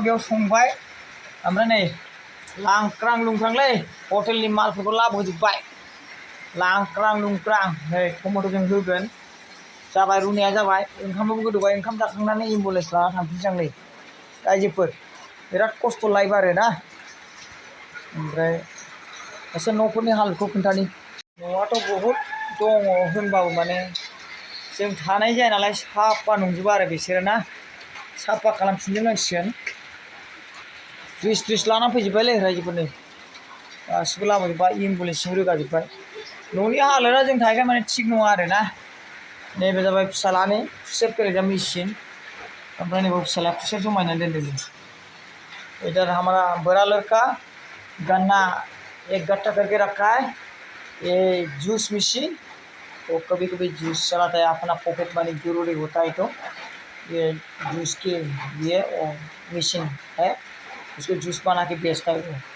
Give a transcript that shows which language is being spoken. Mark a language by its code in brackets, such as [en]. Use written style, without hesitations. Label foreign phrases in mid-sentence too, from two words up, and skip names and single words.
[brx] बेयाव संबाय ओमफ्राय नै लांख्रां लुंख्रांलै हटेलनि मालफोरखौ लाबोजोब्बाय लांख्रां लुंख्रां नै टमेट'जों होगोन जाबाय रुनाया जाबाय ओंखामाबो गोदौबाय ओंखाम जाखांनानै एम्बुलेन्स लाना थांफिनसै आं नै रायजोफोर बिराद खस्थ' लाइफ आरोना ओमफ्राय एसे न'फोरनि हालोदखौ खोन्थानि न'आथ' बहुद दङ होनबाबो माने जों थानाय जाया नालाय साफा नंजोबा आरो बिसोरो ना साफा खालामफिनजोबनांसिगोन द्रिस लाना फैजोब्बायलै रायजोफोरनि गासिबो लाबोजोब्बाय एम्बुलेन्सजों रोगाजोब्बाय न'नि हालोदा जों थाहैखाय माने थिग नङा आरोना नैबे जाबाय फिसालानि खुसेर फेरेग्रा मेचिन ओमफ्राय नैबे फिसालाया खुसेर जमायनानै दोनदों [hi] इधर हमारा बड़ा लड़का गन्ना 1 गट्टा करके रखा है ये जूस मशीन तो कभी कभी जूस चलाता है अपना पॉकेट मनी जरूरी होता है तो ये जूस के लिए वो मशीन है उसको जूस बना के बेचता है